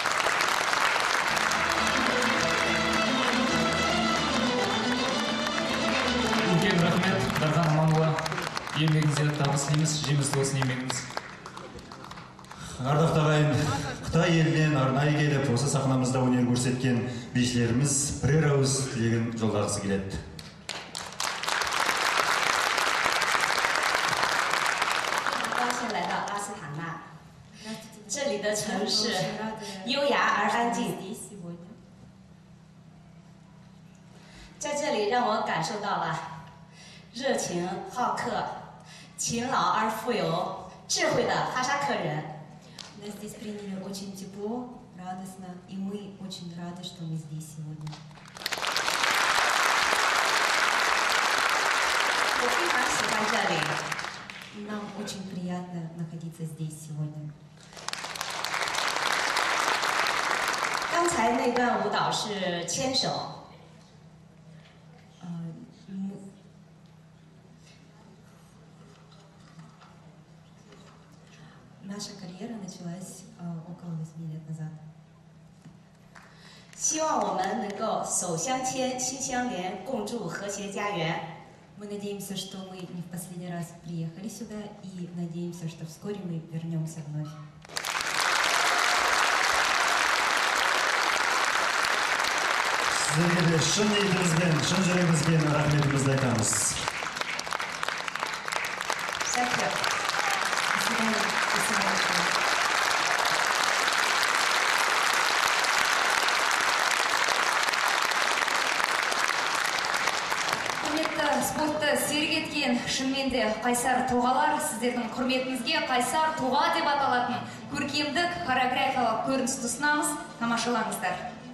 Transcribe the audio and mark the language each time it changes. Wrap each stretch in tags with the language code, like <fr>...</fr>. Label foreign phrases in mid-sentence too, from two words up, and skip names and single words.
<kk>Үлкен рахмет, Дархан Аманұлы. Еңбегіңізге табыс тілейміз, жемісті болсын еңбегіңіз. Ардақты ағайын, Қытай елінен арнайы келіп, осы сахнамызда өнер көрсеткен бишілеріміз бірер ауыз тілегін жолдағысы келеді.</kk> <zh>这里的城市优雅而安静，在这里让我感受到了热情好客、勤劳而富有智慧的哈萨克人。</zh> <ru>Нас здесь приняли очень тепло, радостно, и мы очень рады, что мы здесь сегодня.</ru> <zh>我非常喜欢这里。</zh> <ru>Нам очень приятно находиться здесь сегодня.</ru> <zh>刚才那段舞蹈是牵手。</zh> <ru>Наша карьера началась около 8 лет назад.</ru> <zh>希望我们能够手相牵、心相连，共筑和谐家园。</zh> <ru>Мы надеемся, что мы не в последний раз приехали сюда, и надеемся, что вскоре мы вернемся вновь.</ru> <kk>Сіздерге де шын ниетімізбен, шын жүрегімізбен рахметімізді айтамыз. Спортты серік еткен шынымен де қайсар тұлғалар, сіздердің құрметіңізге қайсар тұлға деп аталатын көркемдік хореографиялық көріністі ұсынамыз, тамашалаңыздар.</kk>